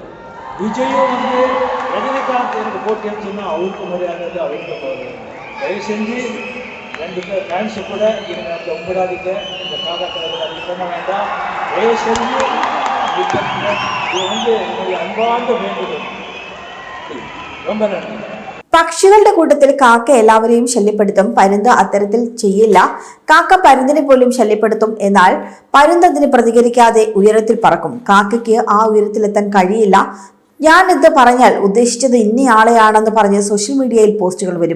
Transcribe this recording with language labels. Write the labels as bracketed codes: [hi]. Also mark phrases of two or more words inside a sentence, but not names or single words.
[ta] விஜயும் வந்து ரஜினிகாந்த் எனக்கு போட்டின்னு சொன்னால் அவருக்கும் மரியாதை இல்லை, அவருக்கும் கௌரவம் இல்லை. தயவு செஞ்சு 2 பேர் ஃபேன்ஸு கூட இவங்க அந்த உங்களாதிக்க இந்த காக்கா கலர்கள் அப்படி பண்ண வேண்டாம். தயவு செஞ்சு இது வந்து என்னுடைய அன்பார்ந்த வேண்டுதல். ரொம்ப நன்றி. [ml] പക്ഷികളുടെ കൂട്ടത്തിൽ കാക്ക എല്ലാവരെയും ശല്യപ്പെടുത്തും, പരുന്ത് അത്തരത്തിൽ ചെയ്യില്ല. കാക്ക പരുന്തിനെ പോലും ശല്യപ്പെടുത്തും. എന്നാൽ പരുന്ത് അതിന് പ്രതികരിക്കാതെ ഉയരത്തിൽ പറക്കും. കാക്കയ്ക്ക് ആ ഉയരത്തിലെത്താൻ കഴിയില്ല. ഞാൻ ഇത് പറഞ്ഞാൽ ഉദ്ദേശിച്ചത് ഇന്നയാളെയാണെന്ന് പറഞ്ഞ് [en] social media [ml] പോസ്റ്റുകൾ വരും.